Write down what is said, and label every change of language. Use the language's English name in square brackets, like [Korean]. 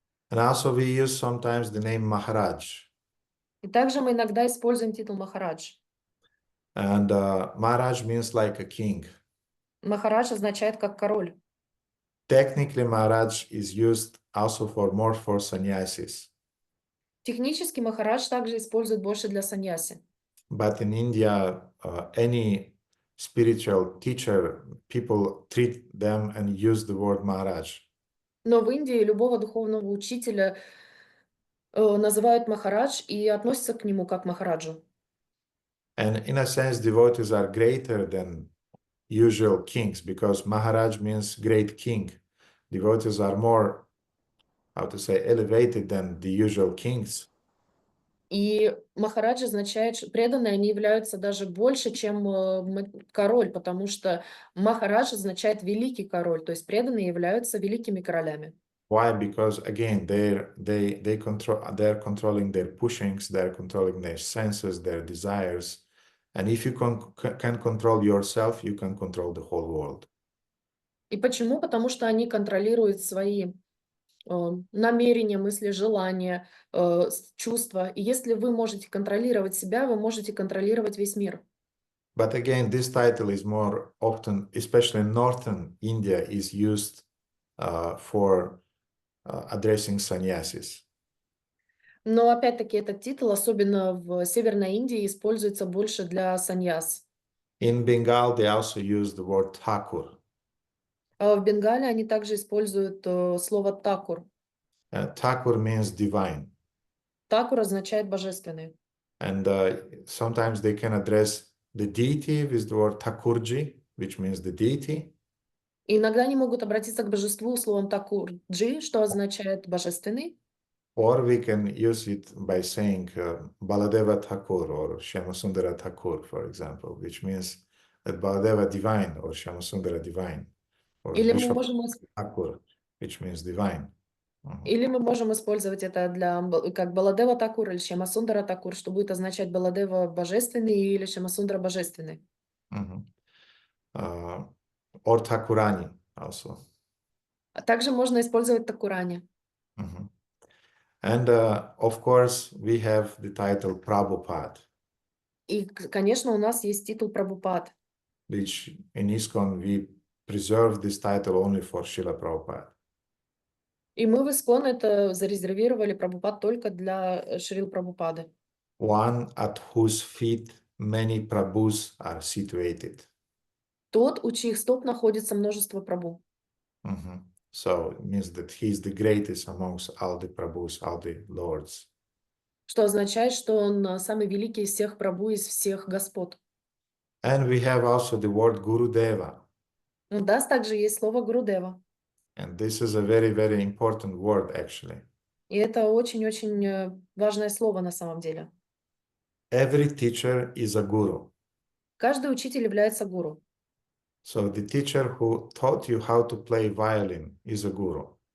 [English] And also we use sometimes the name Maharaj. [Russian] И также мы иногда используем титул Махарадж. [English] And Maharaj means like a king. [Russian] Махарадж означает как король. [English] Technically, Maharaj is used also more for sannyasis. [Russian] Технически Махарадж также используют больше для саньяси. [English] But in India, any spiritual teacher, people treat them and use the word Maharaj. [Russian] Но в Индии любого духовного учителя называют Махарадж и относятся к нему как Махараджу. [English] And in a sense, devotees are greater than usual kings because Maharaj means great king. Devotees are more, how to say, elevated than the usual kings. [Russian] И Махарадж означает, что преданные, они являются даже больше, чем король, потому что Махарадж означает великий король, то есть преданные являются великими королями. Why? [English] Because again, they're controlling their pushings, they're controlling their senses, their desires. And if you can control yourself, you can control the whole world. [Russian] И почему? Потому что они контролируют свои намерения, мысли, желания, чувства. И если вы можете контролировать себя, вы можете контролировать весь мир. [English] But again, this title is more often, especially in northern India, is used for addressing sannyasis. [Russian] Но опять-таки этот титул, особенно в Северной Индии, используется больше для саньяс. [English] In Bengal, they also use the word Thakur. [Russian] А в Бенгале они также используют слово такур. [English] Thakur means divine. [Russian] Такур означает божественный. [English] And sometimes they can address the deity with the word Thakurji, which means the deity. [Russian] И иногда они могут обратиться к божеству словом такурджи, что означает божественный. [English] Or we can use it by saying Baladeva Thakur or Shyamasundara Thakur, for example, which means that Baladeva divine or Shyamasundara divine. Or [Russian] Или мы [English] Bishop [Russian] можем [English] Thakur, which means divine. [Russian] Или мы можем использовать это как Баладева Такур или Шьямасундара Такур, что будет означать Баладева божественный или Шьямасундара божественный. [English] Or Thakurani also. [Russian] А также можно использовать Такурани. [English] And of course, we have the title Prabhupada. [Russian] И, конечно, у нас есть титул Прабхупад. [English] Which in ISKCON we preserve this title only for Srila Prabhupada. [Russian] И мы в ISKCON это зарезервировали Прабхупад только для Шрил Прабхупады. [English] One at whose feet many Prabhus are situated. [Russian] Тот, у чьих стоп находится множество Прабху. [English] So it means that he is the greatest amongst all the Prabhus, all the lords. [Russian] Что означает, что он самый великий из всех Прабху, из всех господ. [English] And we have also the word Gurudeva. [Russian] У нас также есть слово Гурудева. [English] And this is a very, very important word actually. [Russian] И это очень-очень важное слово на самом деле. [English] Every teacher is a guru. [Russian] Каждый учитель является гуру. [English] So the teacher who taught you how to play violin is a guru.